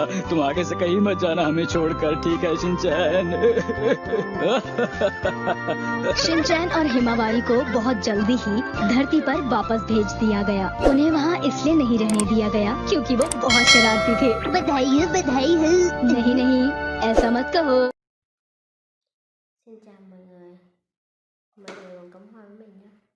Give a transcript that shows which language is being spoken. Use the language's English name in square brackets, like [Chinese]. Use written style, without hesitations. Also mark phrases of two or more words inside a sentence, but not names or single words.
[Hindi] तुम आगे से कहीं मत जाना हमें छोड़कर, ठीक है शिनचैन? शिनचैन और हिमावारी को बहुत जल्दी ही धरती पर वापस भेज दिया गया। उन्हें वहाँ इसलिए नहीं रहने दिया गया क्योंकि वो बहुत शरारती थे। बधाई हो, बधाई हो। नहीं नहीं, ऐसा मत कहो। [Vietnamese] Xin chào mọi người, mọi người còn cắm hoa với mình nhé.